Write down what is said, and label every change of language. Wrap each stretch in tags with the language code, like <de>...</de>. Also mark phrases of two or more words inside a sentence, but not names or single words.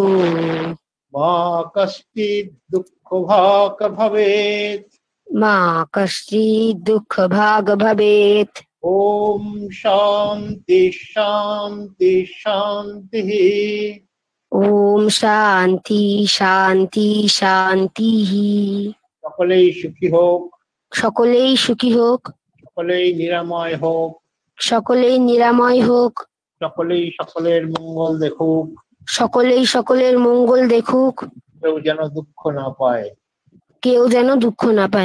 <sa>मा कश्चित् दुःखभाग् भवेत्। मा कश्चित् दुःखभाग् भवेत्। ओम शांति शांति शांतिः। ओम शांति शांति शांतिः।</sa> <bn>সকলেই সুখী হোক, সকলেই সুখী হোক, সকলেই নিরাময় হোক, সকলেই নিরাময় হোক, সকলেই সকলের মঙ্গল দেখুক। সকলেই সকলের মঙ্গল দেখুক। কেউ যেন দুঃখ না পায়। কেউ যেন দুঃখ না পায়।</bn>